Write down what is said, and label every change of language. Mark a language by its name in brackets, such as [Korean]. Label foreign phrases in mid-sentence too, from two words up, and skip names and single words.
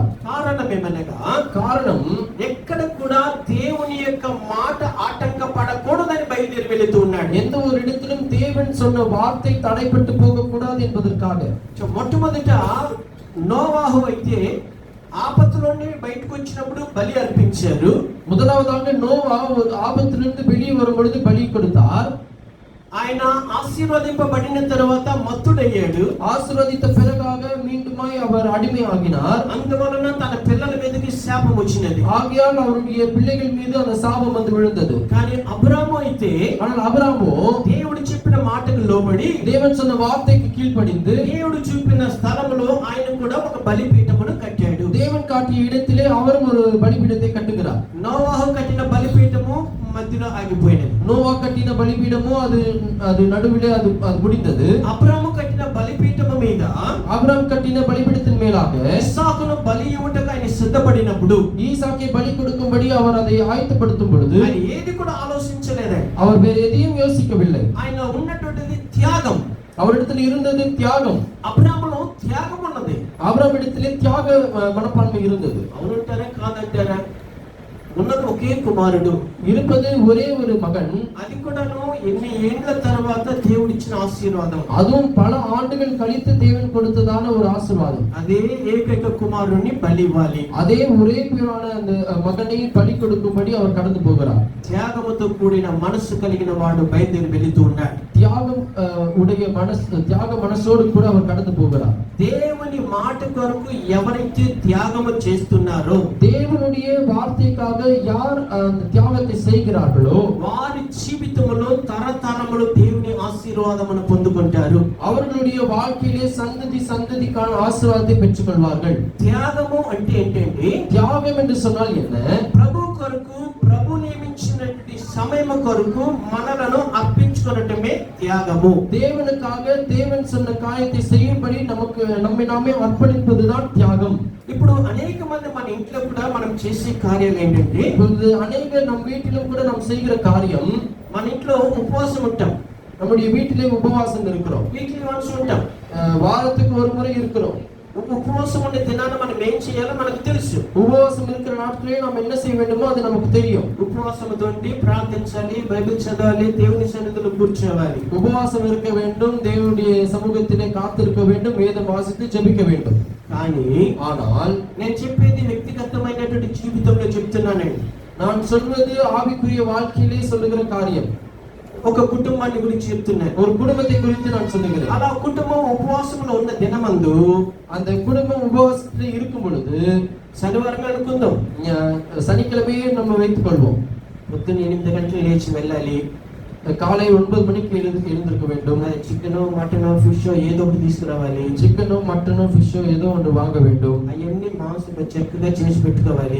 [Telugu] కారణం ఏమనగా, కారణం ఎక్కడ కూడా దేవుని యొక్క మాట ఆటంకపడకూడదని బయలుదేరి వెళుతూ ఉన్నాడు. [Tamil] எந்த ஒரு இடத்திலும் தேவன் சொன்ன வார்த்தை தடைப்பட்டு போகக்கூடாது என்பதற்காக. [Telugu] మొట్టమొదట నోవాహు అయితే ఆపత్తులోని బయటకు వచ్చినప్పుడు బలి అర్పించారు. [Tamil] முதலாவதாக நோவா ஒரு ஆபத்திலிருந்து வெளியே வரும் பொழுது பலி கொடுத்தார். [Telugu] ఆయన ఆశీర్వదింపబడిన తర్వాత మత్తుడయ్యాడు. [Tamil] ఆశీర్వదిత பிறகாக மீண்டுமாய் அவர் அடிமையாகினார். [Telugu] అందువలన తన పిల్లల మీదకి శాపం వచ్చినది. [Tamil] ஆகையால் அவருடைய பிள்ளைகள் மீது அந்த சாபம் வந்து விழுந்தது. [Telugu] కానీ అబ్రాము అయితే, [Tamil] ஆனால் அபிராமோ [Telugu] దేవుడు చెప్పిన మాటకు లోబడి [Tamil] தேவன் சொன்ன வார்த்தைக்கு கீழ்ப்படிந்து [Telugu] దేవుడు చూపిన స్థలములో ఆయన కూడా ఒక బలిపీఠమును కట్టాడు. [Tamil] தேவன் காட்டிய இடத்திலே அவரும் ஒரு பலிபீடத்தை கட்டுகிறார். [Telugu] నోవాహు కట్టిన బలిపీఠము మధ్యలో ఆగిపోయినది. [Tamil] நோவா கட்டின பலிபீடமோ அது நடுவிலே அது முடிந்தது. [Telugu] అబ్రాము కట్టిన బలిపీఠము మీద [Tamil] ஆபிரகாம் கட்டின பலிபீடத்தின் மேலாக [Telugu] ఇస్సాకును బలి ఇవ్వటకు ఆయన సిద్ధపడినప్పుడు, [Tamil] ஈசாக்கை பலி கொடுக்கும்படி அவர் அதை ஆயத்தப்படுத்தும் பொழுது [Telugu] ఆయన ఏది కూడా ఆలోచించలేదండి. [Tamil] அவர் வேறு எதையும் யோசிக்கவில்லை. [Telugu] ఆయన ఉన్నటువంటిది త్యాగం. [Tamil] அவரிடத்தில் இருந்தது தியாகம். [Telugu] అబ్రాములో త్యాగం ఉన్నది. [Tamil] ஆபிரகாம் இடத்திலே தியாக மனப்பான்மை இருந்தது. [Telugu] అవునంటారా కాదంటారా? ఉన్నది ఒకే కుమారుడు, [Tamil] இருப்பது ஒரே ஒரு மகன். [Telugu] అది కూడాను ఎన్ని ఏండ్ల తర్వాత దేవుడిచ్చిన ఆశీర్వాదం. [Tamil] அதுவும் பல ஆண்டுகள் கழித்து தேவன் கொடுத்ததான ஒரு ஆசீர்வாதம். [Telugu] అదే ఏకైక కుమారుని బలి ఇవ్వాలి. [Tamil] அதே ஒரே பேரான அந்த மகனை பலி கொடுக்கும்படி அவர் கடந்து போகிறார். [Telugu] త్యాగముతో కూడిన మనసు కలిగిన వాడు బయలుదేరి వెళుతూ ఉన్నాడు. [Tamil] தியாகம் உடைய தியாக மனசோடு கூட அவர் கடந்து போகிறார். [Telugu] దేవుని మాట కొరకు ఎవరైతే త్యాగము చేస్తున్నారో, [Tamil] தேவனுடைய வார்த்தைக்காக யார் அந்த தியாகத்தை செய்கிறார்களோ [Telugu] వారి జీవితంలో తరతరములు దేవుని ఆశీర్వాదమును పొందుకుంటారు. [Tamil] அவர்களுடைய வாழ்க்கையிலே சந்ததிக்கான ஆசீர்வாதத்தை பெற்றுக்கொள்வார்கள். [Telugu] త్యాగము అంటే ఏంటండి? [Tamil] தியாகம் என்று சொன்னால் என்ன? [Telugu] ప్రభు కొరకు ప్రభు నియమించినటువంటి సమయం కొరకు మనలను అర్పించుకొనటమే త్యాగము. [Tamil] தேவனுக்காக தேவன் சொன்ன காரியத்தை செய்யும்படி நமக்கு நம்மை நாமே அர்ப்பணிப்பதுதான் தியாகம். [Telugu] ఇప్పుడు అనేక మంది మన ఇంట్లో కూడా మనం చేసే కార్యాలు ఏంటంటే, [Tamil] இப்பொழுது அநேகர் நம் வீட்டிலும் கூட நாம் செய்கிற காரியம், [Telugu] మన ఇంట్లో ఉపవాసం ఉంటాం, [Tamil] நம்முடைய வீட்டிலே உபவாசம் இருக்கிறோம், [English] weekly once [Telugu] ఉంటాం. [Tamil] வாரத்துக்கு ஒரு முறை இருக்கிறோம். [Telugu] ఉపవాసం ఉండే దినాన మనం ఏం చేయాలో మనకు తెలుసు. [Tamil] உபவாசம் இருக்கிற நாட்களே நாம் என்ன செய்ய வேண்டுமோ அது நமக்கு தெரியும். [Telugu] ఉపవాసంతో ఉండి ప్రార్థించాలి, బైబిల్ చదవాలి, దేవుని సన్నిధిలో కూర్చోవాలి. [Tamil] உபவாசம் இருக்க வேண்டும், தேவனுடைய சமூகத்திலே காத்திருக்க வேண்டும், வேதம் வாசித்து ஜெபிக்க வேண்டும். [Telugu] కానీ [Tamil] ஆனால் [Telugu] నేను చెప్పేది వ్యక్తిగతమైనటువంటి జీవితంలో చెప్తున్నానండి. [Tamil] நான் சொல்வது ஆவிக்குரிய வாழ்க்கையிலே சொல்லுகிற காரியம். [Telugu] ఒక కుటుంబాన్ని గురించి చెప్తున్నాను. [Tamil] ஒரு குடும்பத்தை குறித்து நான் சொல்லுகிறேன். [Telugu] అలా కుటుంబం ఉపవాసంలో ఉన్న దినమందు, [Tamil] அந்த குடும்பம் உபவாசத்தில் இருக்கும் பொழுது, [Telugu] శనివారం అనుకుందాం, [Tamil] சனிக்கிழமையே நம்ம வைத்துக் கொள்வோம். [Telugu] పొద్దున్న 8 గంటలు లేచి వెళ్ళాలి, [Tamil] காலை 9 மணிக்கு எழுந்திருக்க வேண்டும். [English] chicken, mutton, fish [Telugu] ఏదో ఒకటి తీసుకురావాలి. [Tamil] சிக்கனோ மட்டனோ ஃபிஷ்ஷோ ஏதோ ஒன்று வாங்க வேண்டும். [Telugu] అవన్నీ మాంసం చక్కగా చేసి పెట్టుకోవాలి.